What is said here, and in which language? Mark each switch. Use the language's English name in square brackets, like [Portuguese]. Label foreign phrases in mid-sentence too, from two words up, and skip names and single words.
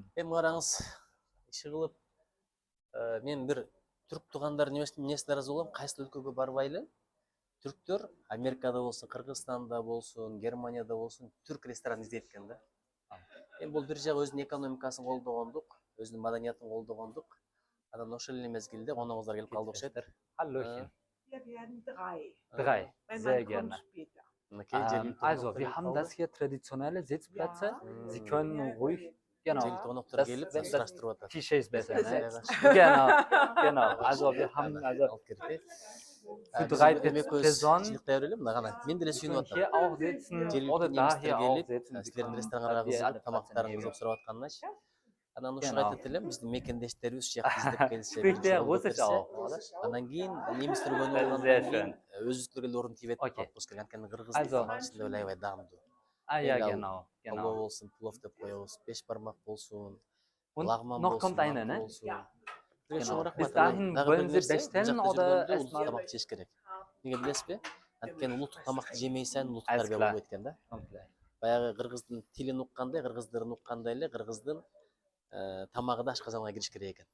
[Kyrgyz] Эми караңыз, иши кылып, мен бир түрк туугандардын эмесине ыраазы болом. Кайсы өлкөгө барбайлы, түрктөр Америкада болсун, Кыргызстанда болсун, Германияда болсун, түрк ресторан издейт экен да. Эми бул бир жагы өзүнүн экономикасын колдогондук, өзүнүн маданиятын колдогондук. Анан ошол эле мезгилде коногуңуздар келип калды окшойт. [German] Hallöchen. Wir werden drei. Drei, Mein sehr Mann kommt gerne. später. Also, wir haben das hier traditionelle Sitzplätze. Sie können ruhig, genau, Tische ist besser, ne? Genau. Also, wir haben für 3 Personen hier auch sitzen oder da hier auch sitzen. [Kyrgyz] Анан ушуга айтат элем, биздин мекендештерибиз ушул жакта издеп келсе, Спикте жолдоп осы берсе, анан кийин немистер көбүнө болгандан кийин өзүбүздөргө эле орун тийбейт Окей. болуп болуш керек. Анткени кыргыздын [German] Also, [Kyrgyz] тамагы чындап эле аябай даамдуу. [German] ja, [Kyrgyz] Эле [German] genau, [Kyrgyz] Палоо [German] genau. [Kyrgyz] болсун, плов деп коебуз, беш бармак болсун, [German] Und [Kyrgyz] лагман [German] noch [Kyrgyz] болсун, [German] kommt eine, [Kyrgyz] манты [German] ne? [Kyrgyz] болсун. [German] Genau. [Kyrgyz] Ошого [German] Bis [Kyrgyz] рахмат. [German] dahin [Kyrgyz] Дагы [German] wollen [Kyrgyz] бир [German] Sie [Kyrgyz] нерсе, бул [German] bestellen [Kyrgyz] жакта [German] oder [Kyrgyz] жүргөндө улуттук [German] erstmal? [Kyrgyz] тамак жеш керек. Эмне билесизби? Анткени улуттук тамакты жемейсен улуттук [German] Alles [Kyrgyz] тарбия [German] klar. [Kyrgyz] болбойт экен да. [German] Okay. [Kyrgyz] Баягы кыргыздын тилин уккандай, кыргыздарын уккандай эле кыргыздын тамагы да ашказанга кириш керек экен.